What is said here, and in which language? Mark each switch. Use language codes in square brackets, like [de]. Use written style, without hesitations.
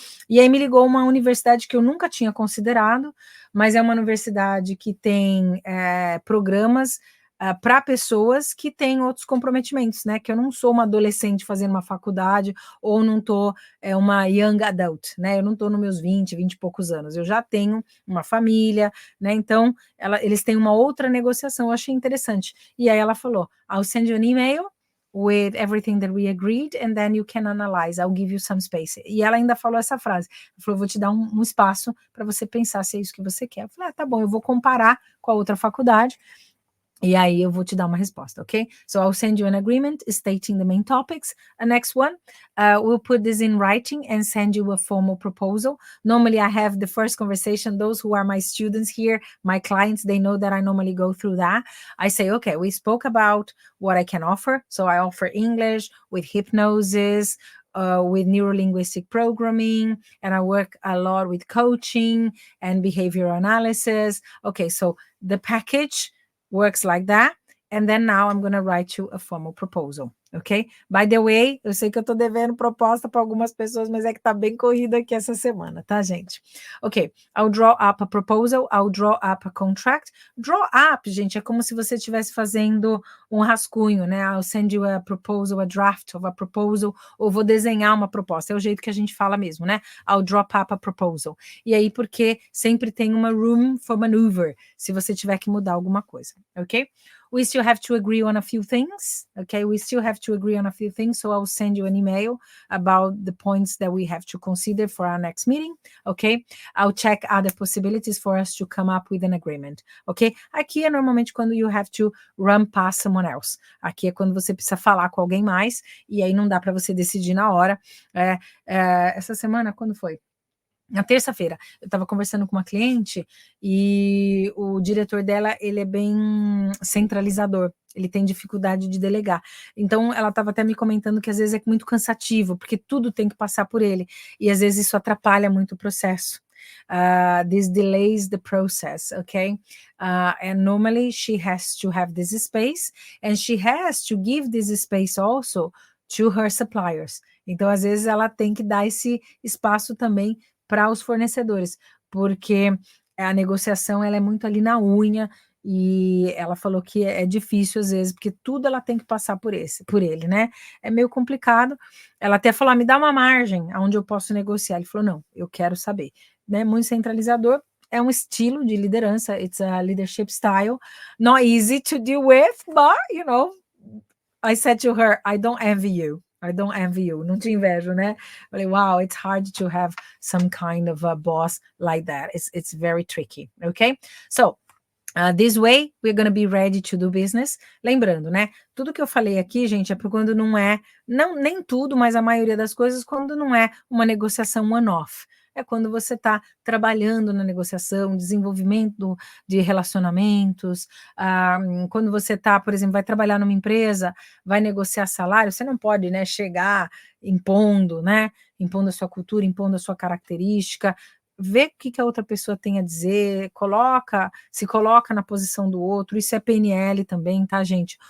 [pt] E aí me ligou uma universidade que eu nunca tinha considerado, mas é uma universidade que tem programas para pessoas que têm outros comprometimentos, né, que eu não sou uma adolescente fazendo uma faculdade, ou não estou uma [en] young adult, [pt] né, eu não estou nos meus 20 e poucos anos, eu já tenho uma família, né, então eles têm uma outra negociação, eu achei interessante. E aí ela falou, [en] I'll send you an email with everything that we agreed, and then you can analyze, I'll give you some space. [pt] E ela ainda falou essa frase, ela falou, vou te dar um espaço para você pensar se é isso que você quer. Eu falei, tá bom, eu vou comparar com a outra faculdade, e aí eu vou te dar uma resposta, ok? [en] So I'll send you an agreement stating the main topics. The next one, we'll put this in writing and send you a formal proposal. Normally I have the first conversation. Those who are my students here, my clients, they know that I normally go through that. I say, okay, we spoke about what I can offer. So I offer English with hypnosis, with neurolinguistic programming, and I work a lot with coaching and behavioral analysis. Okay, so the package works like that, and then now I'm going to write you a formal proposal, ok? By the way, [pt] eu sei que eu tô devendo proposta para algumas pessoas, mas é que tá bem corrido aqui essa semana, tá, gente? [en] Ok, I'll draw up a proposal, I'll draw up a contract. [pt] Draw up, gente, é como se você estivesse fazendo um rascunho, né? [en] I'll send you a proposal, [pt] a draft of a proposal, ou vou desenhar uma proposta, é o jeito que a gente fala mesmo, né? [en] I'll draw up a proposal. [pt] E aí, porque sempre tem uma [en] room for maneuver, [pt] se você tiver que mudar alguma coisa, ok? [en] We still have to agree on a few things, okay? We still have to agree on a few things, so I'll send you an email about the points that we have to consider for our next meeting, okay? I'll check other possibilities for us to come up with an agreement, ok? [pt] Aqui é normalmente quando [en] you have to run past someone else. [pt] Aqui é quando você precisa falar com alguém mais, e aí não dá para você decidir na hora. Essa semana, quando foi? Na terça-feira, eu estava conversando com uma cliente e o diretor dela, ele é bem centralizador, ele tem dificuldade de delegar. Então, ela estava até me comentando que às vezes é muito cansativo, porque tudo tem que passar por ele, e às vezes isso atrapalha muito o processo. [en] This delays the process, okay? And normally she has to have this space, and she has to give this space also to her suppliers. [pt] Então, às vezes, ela tem que dar esse espaço também para os fornecedores, porque a negociação ela é muito ali na unha, e ela falou que é difícil às vezes, porque tudo ela tem que passar por ele, né? É meio complicado. Ela até falou, me dá uma margem onde eu posso negociar. Ele falou, não, eu quero saber, né? Muito centralizador, é um estilo de liderança, [en] it's a leadership style, not easy to deal with, but, you know, I said to her, I don't envy you. I don't envy you. [pt] Não te invejo, né? Falei, [en] wow, it's hard to have some kind of a boss like that. It's very tricky, okay? So, this way, we're going to be ready to do business. [pt] Lembrando, né? Tudo que eu falei aqui, gente, é por quando não é, nem tudo, mas a maioria das coisas, quando não é uma negociação one-off. É quando você está trabalhando na negociação, desenvolvimento de relacionamentos, quando você está, por exemplo, vai trabalhar numa empresa, vai negociar salário, você não pode, né, chegar impondo, né, impondo a sua cultura, impondo a sua característica, vê o que a outra pessoa tem a dizer, se coloca na posição do outro, isso é PNL também, tá, gente?